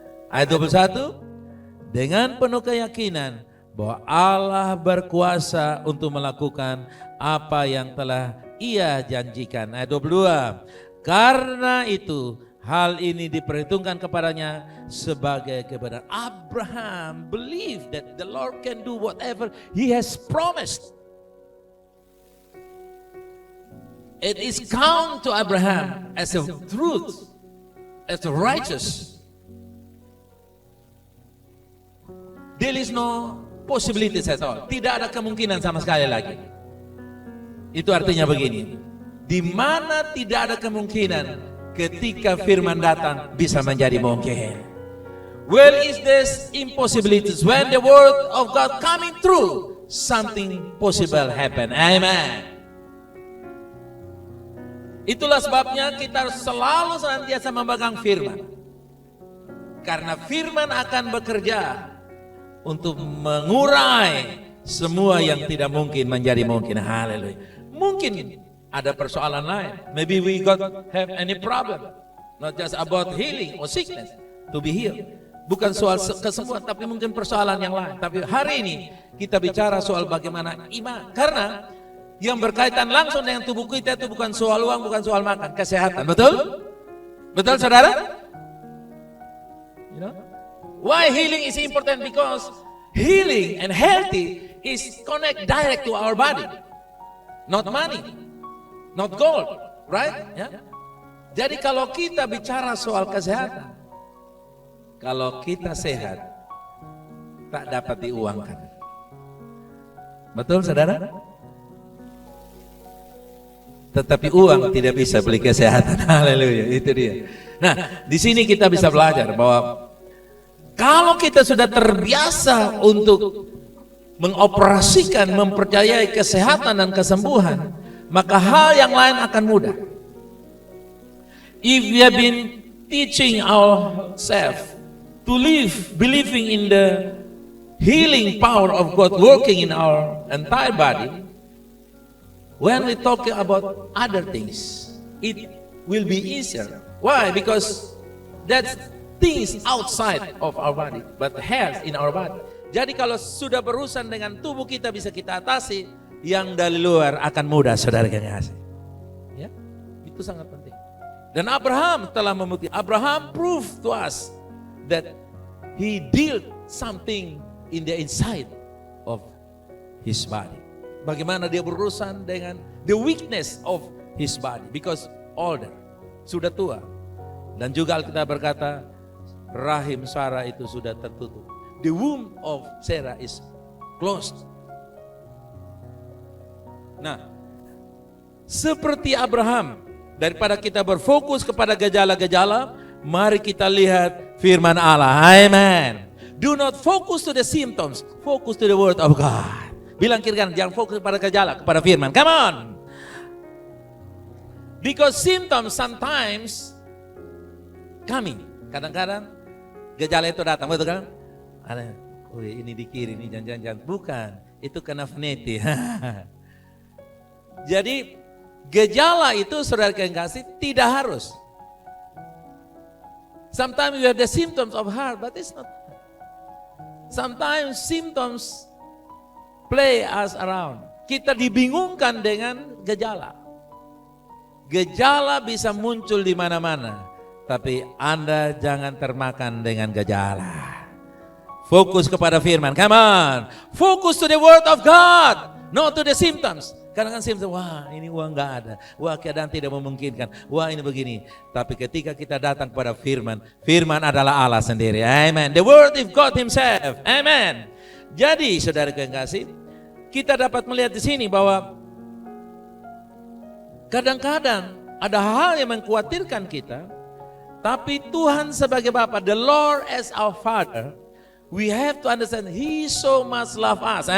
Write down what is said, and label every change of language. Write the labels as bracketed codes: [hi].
[id] Ayat 21, dengan penuh keyakinan bahwa Allah berkuasa untuk melakukan apa yang telah ia janjikan. Ayat 22, karena itu hal ini diperhitungkan kepadanya sebagai kebenaran. [en] Abraham believed that the Lord can do whatever he has promised. It is count to Abraham as a truth, as a righteous. There is no possibilities at all. [id] Tidak ada kemungkinan sama sekali lagi. Itu artinya begini, di mana tidak ada kemungkinan, ketika firman datang bisa menjadi mungkin. [en] Where is this impossibilities? When the word of God coming through, something possible happen. Amen. [id] Itulah sebabnya kita selalu senantiasa memegang firman. Karena firman akan bekerja untuk mengurai semua yang tidak mungkin menjadi mungkin. Haleluya. Mungkin ada persoalan lain. [en] Maybe we have any problem. Not just about healing or sickness to be healed. [id] Bukan soal kesembuhan, tapi mungkin persoalan yang lain. Tapi hari ini kita bicara soal bagaimana iman. Karena yang berkaitan langsung dengan tubuh kita itu bukan soal uang, bukan soal makan, kesehatan. Betul? Betul saudara? [en] You know? Why healing is important? Because healing and healthy is connect direct to our body. Not money, not gold, right? Ya? [id] Jadi kalau kita bicara soal kesehatan, kalau kita sehat, tak dapat diuangkan. Betul saudara? Tetapi uang tidak bisa beli kesehatan. Haleluya, itu dia. Nah, di sini kita bisa belajar bahwa kalau kita sudah terbiasa untuk mengoperasikan, mempercayai kesehatan dan kesembuhan, maka hal yang lain akan mudah. [en] If we have been teaching ourselves to live, believing in the healing power of God working in our entire body, when we talk about other things, it will be easier. Why? Because that's things outside of our body, but health in our body. [id] Jadi kalau sudah berurusan dengan tubuh kita bisa kita atasi, yang dari luar akan mudah saudara kasih. Ya, itu sangat penting. Dan Abraham telah membuktikan. [en] Abraham proved to us that he did something in the inside of his body. [id] Bagaimana dia berurusan dengan [en] the weakness of his body, because older, [id] sudah tua. Dan juga Alkitab berkata, rahim Sarah itu sudah tertutup. [en] The womb of Sarah is closed. [id] Nah, seperti Abraham, daripada kita berfokus kepada gejala-gejala, mari kita lihat firman Allah. Amen. [en] Do not focus to the symptoms, focus to the word of God. [id] Bilang kiri kanan, jangan fokus pada gejala, kepada firman. [en] Come on. Because symptoms sometimes coming. [id] Kadang-kadang gejala itu datang, betul kan? Ada, ini di kiri, ini jangan-jangan. Bukan, itu kena fneti. Jadi gejala itu saudara yang kasih tidak harus. [en] Sometimes you have the symptoms of heart, but it's not. Sometimes symptoms play us around. [id] Kita dibingungkan dengan gejala. Gejala bisa muncul di mana-mana, tapi Anda jangan termakan dengan gejala. Fokus kepada firman. [en] Come on. Focus to the word of God. Not to the symptoms. [id] Kadang-kadang [en] symptoms, [id] wah ini uang gak ada. Wah keadaan tidak memungkinkan. Wah ini begini. Tapi ketika kita datang kepada firman. Firman adalah Allah sendiri. [en] Amen. The word of God himself. Amen. [id] Jadi saudara yang kasih, kita dapat melihat di sini bahwa kadang-kadang ada hal yang mengkhawatirkan kita. Tapi Tuhan sebagai Bapa, [en] the Lord as our Father, we have to understand He so much love us.